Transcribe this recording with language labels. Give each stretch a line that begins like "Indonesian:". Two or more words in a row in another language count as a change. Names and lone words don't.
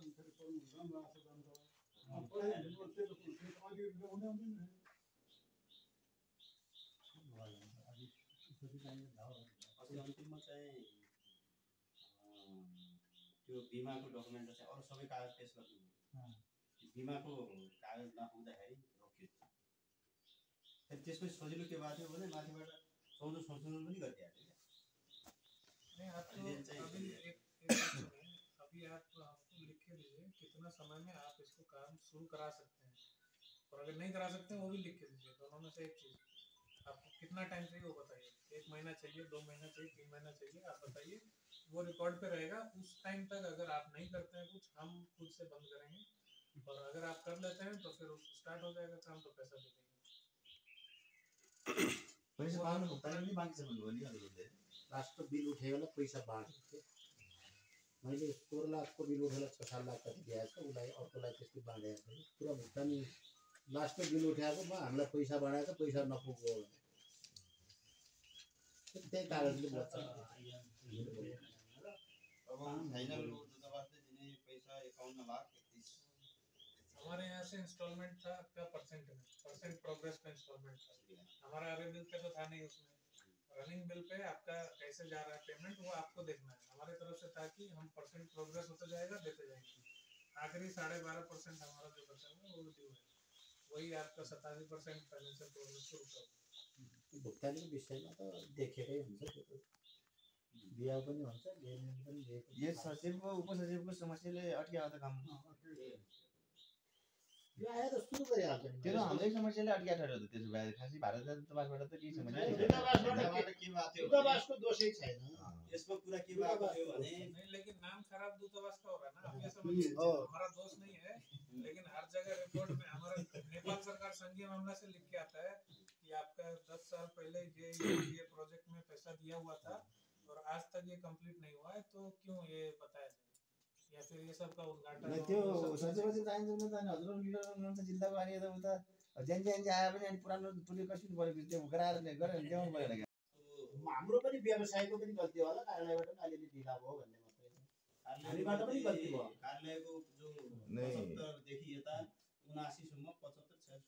Nepali: अस्ति अन्तिममा चाहिँ त्यो बिमाको डकुमेन्ट चाहिँ अरू सबै कागज पेश गर्नु, बिमाको कागज नपुग्दाखेरि रोकियो। फेरि त्यसपछि सजिलो के भएको थियो भने माथिबाट 14 संशोधन पनि गरिदिएको थियो।
Hindi: नहीं आप तो अभी अभी आप हमको लिख के दीजिए कितना समय में आप इसको काम शुरू करा सकते हैं, और अगर नहीं करा सकते हैं वो भी लिख के दीजिए। दोनों में से एक चीज़, आपको कितना टाइम चाहिए वो बताइए। 1 महीना चाहिए, 2 महीना चाहिए, 3 महीना चाहिए, आप बताइए। वो रिकॉर्ड पे रहेगा। उस टाइम तक अगर आप नहीं करते हैं कुछ, हम खुद से बंद करेंगे, और अगर आप कर लेते हैं तो फिर स्टार्ट हो जाएगा काम, तो पैसा दे देंगे।
Nepali: पैसा पाउनु भुक्तानी पनि बाँकी छ भन्नुभयो नि हजुरले।
English: last bill
Nepali: उठेकोलाई पैसा बाँकी थियो। मैले 16 लाखको बिल उठेर 6-7 लाख कति दिएको छ, उसलाई अर्कोलाई त्यस्तै बाँडेको थियो। पुरा भुक्तानी
English: last bill
Nepali: उठाएकोमा हामीलाई पैसा बाँडेको, पैसा नपुग्यो त्यही कागजले बच्छ। अब फाइनल दूतावासले दिने पैसा 51 लाख 31।
Hindi: हमारे यहाँ से इंस्टॉलमेंट था आपका
English: percent progress
Hindi: का इंस्टॉलमेंट था। हमारा अरे बिल पे तो था नहीं, उसमें
English: running bill
Hindi: पे आपका कैसे जा रहा है पेमेंट वो आपको देखना है। हमारे तरफ से था कि हम
English: percent progress
Hindi: होते जाएगा देते जाएंगे। आखिरी 12.5% हमारा जो बचा हुआ वो ड्यू है, वही आपका 87%
English: financial progress
Hindi: को रुका हुआ।
Nepali: भुक्तानीको विषयमा त देखेकै हुन्छ, त्यो त बिहा पनि हुन्छ, लेनदेन पनि दिएको। यो सचिवको उपसचिवको समस्याले अटकाएको त काम। यो आएर सुरु गरिहाल्छ नि त्यो त हाम्रै समस्याले अड्किया ठहर त त्यसो भए खासै भारत दूतावासबाट त केही समस्या छैन। दूतावासबाट के भएको थियो दूतावासको दोषै छैन यसको कुरा के भएको थियो भने
Hindi: नहीं, लेकिन नाम खराब दूतावास का हो रहा है ना। अब ये समझिए हमारा दोष नहीं है, लेकिन हर जगह रिपोर्ट में हमारा नेपाल सरकार संघीय मामला से लिख के आता है कि आपका 10 साल पहले ये प्रोजेक्ट में पैसा दिया हुआ था और आज तक ये कंप्लीट नहीं हुआ है, तो क्यों ये बताया जाए, या फिर ये सब का उद्घाटन
Nepali: त्यो सचिवजी चाहिन्छ भने चाहिँ हजुर लिडर हुनुहुन्छ जिल्लाको अनि यता उता ज्यान आए पनि अनि पुरानो टुली कसिनु पऱ्यो त्यो गराएर ल्याउनु पऱ्यो क्या। हाम्रो पनि व्यवसायको पनि गल्ती होला, कार्यालयबाट पनि अलिअलि ढिला भयो भन्ने मात्रै हो। हामीबाट पनि गल्ती भयो। कार्यालयको जो 75 देखि यता 79 सम्म 75